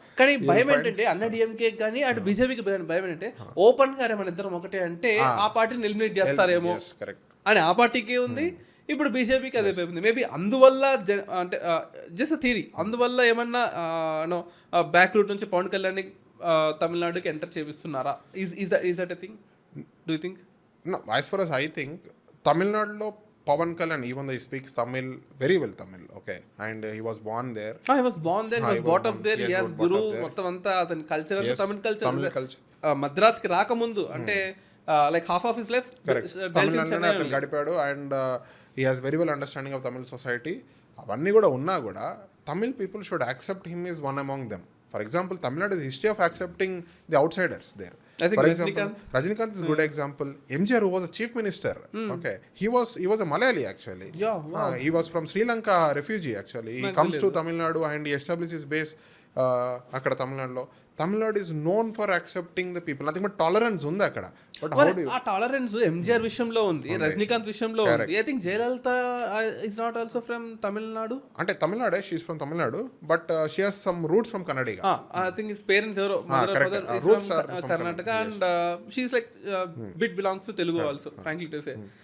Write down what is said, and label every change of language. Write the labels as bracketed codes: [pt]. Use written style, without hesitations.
[te] కానీ భయం ఏంటంటే అన్న డిఎంకే కానీ అటు బీజేపీకి భయం ఏంటంటే ఓపెన్ గా మన ఇద్దరం ఒకటే అంటే ఆ పార్టీని ఎలిమినేట్ చేస్తారేమో అని ఆ పార్టీకి ఉంది, ఇప్పుడు బీజేపీకి అదే ఉంది. మేబీ అందువల్ల అంటే జస్ట్ థియరీ, అందువల్ల ఏమన్నా బ్యాక్ రూట్ నుంచి పవన్ కళ్యాణ్ తమిళనాడుకి enter చేపిస్తున్నారా? [en] Is that a thing? Do you think? No, as far as I think, తమిళనాడులో Pawan Kalyan, even though he speaks Tamil very well Tamil, okay, and he was born there. He was born there, he was brought up there, he has guru, [te] మొత్తం అంతా అతని culture అంతా తమిళ culture. మద్రాస్కి రాకముందు అంటే [en] like half of his life [te] తమిళనాడులోనే అతను గడిపాడు. [en] And he has very well understanding of Tamil society. [te] అవన్నీ కూడా ఉన్నా కూడా [en] Tamil people should accept him as one among them. For example, Tamil Nadu is history of accepting the outsiders there. For example, Rajinikanth is a good example. MJR, who was a chief minister, okay, he was a Malayali actually. Yeah, wow. He was from Sri Lanka refugee actually. He comes to Tamil Nadu and he establishes his base [te] అక్కడ తమిళనాడులో. [en] Tamil Nadu is known for accepting the people. Nothing but tolerance [te] ఉంది అక్కడ. [en] but [te] ఆ tolerance MGR విషయంలో ఉంది, రజనీకాంత్ విషయంలో ఉంది. [en] I think Jayalalithaa is not also from Tamil Nadu. [te] అంటే తమిళనాడే, [en] She is from Tamil Nadu but she has some roots from Karnataka. I think his parents ఎవరో roots are Karnataka and she is like bit belongs to Telugu also, frankly to say.